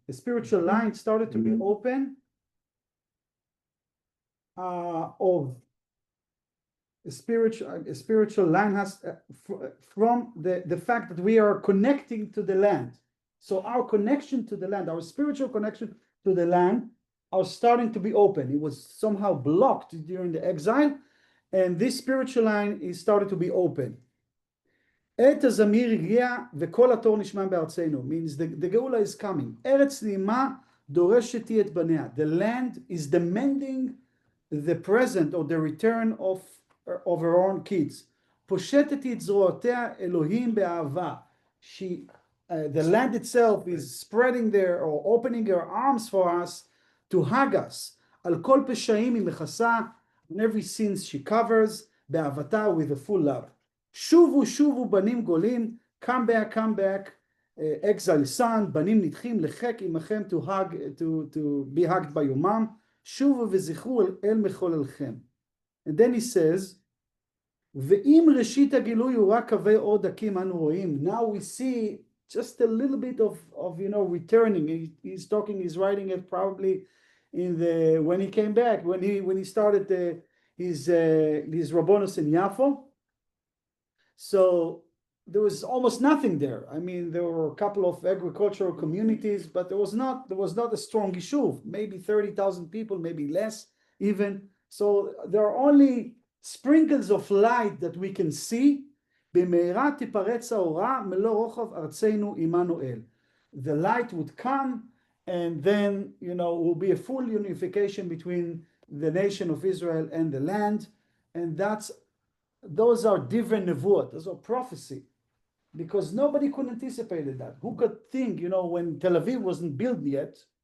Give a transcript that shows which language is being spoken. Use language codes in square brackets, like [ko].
[en] A spiritual line started to be open of a spiritual line has from the fact that we are connecting to the land. So our connection to the land, our spiritual connection to the land, are starting to be open. It was somehow blocked during the exile, and this spiritual line is started to be open. [he] עת הזמיר הגיע וכל התור נשמע בארצנו, [en] means the [he] גאולה [en] is coming. [he] ארץ נעימה דורשת היא את בניה. [en] The land is demanding the present or the return of her own kids. [he] פושטת היא את זרועותיה אלוהים באהבה. [en] The land itself is spreading there or opening her arms for us to hug us. [he] על כל פשעים היא מכסה, [en] on every sin she covers, [he] באהבתה [en] with a full love. [he] שובו שובו בנים גולים, [en] come back, exile son, [he] בנים נדחים לחק עמכם [en] to be hugged by [he] יומם, שובו וזכרו אל מחוללכם. [en] And then he says, [he] ואם ראשית הגילוי הוא רק קווי אור דקים אנו רואים. [en] Now we see just a little bit of returning. He's writing it probably when he came back, when he started his Rabbonos in Yafo. So there was almost nothing there. I mean, there were a couple of agricultural communities, but there was not a strong yishuv, maybe 30,000 people, maybe less even. So there are only sprinkles of light that we can see. [he] במהרה תיפרץ האורה מלוא רוחב ארצנו עמנואל. [en] The light would come, and then will be a full unification between the nation of Israel and the land, and those are different nevuot, those are prophecy, because nobody could anticipate that. Who could think, when Tel Aviv wasn't built yet,